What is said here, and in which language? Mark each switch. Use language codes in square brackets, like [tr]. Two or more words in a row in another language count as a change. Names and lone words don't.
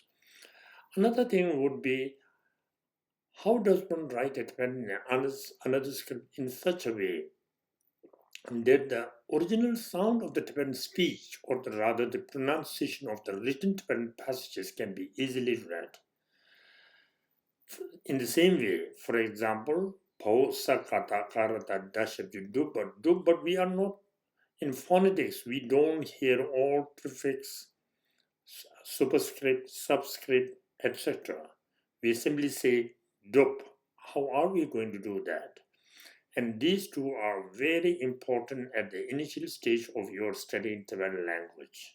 [en] Another thing would be, how does one write a Tibetan another script in such a way that the original sound of the Tibetan speech, or rather the pronunciation of the written Tibetan passages, can be easily read. In the same way, for example, [bo] po sa kata karata dashabju dub, [en] but we are not in phonetics. We don't hear all prefix, superscript, subscript, etc. We simply say dup. How are we going to do that? And these two are very important at the initial stage of your studying Tibetan language.